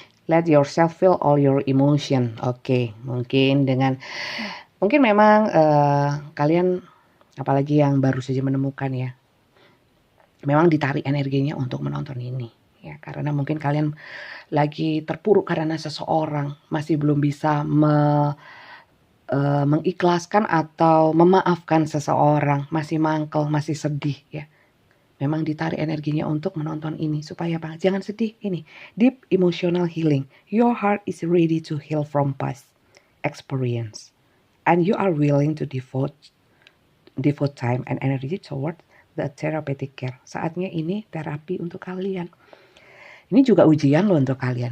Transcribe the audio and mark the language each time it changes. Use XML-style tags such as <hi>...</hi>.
<en>Let yourself feel all your emotion.</en> <id>Oke, mungkin memang kalian apalagi yang baru saja menemukan ya, memang ditarik energinya untuk menonton ini ya, karena mungkin kalian lagi terpuruk karena seseorang, masih belum bisa mengikhlaskan atau memaafkan seseorang, masih mangkel, masih sedih ya. Memang ditarik energinya untuk menonton ini supaya apa? Jangan sedih. Ini</id> <en>deep emotional healing. Your heart is ready to heal from past experience, and you are willing to devote time and energy toward the therapeutic care.</en> <id>Saatnya ini terapi untuk kalian. Ini juga ujian loh untuk kalian.</id>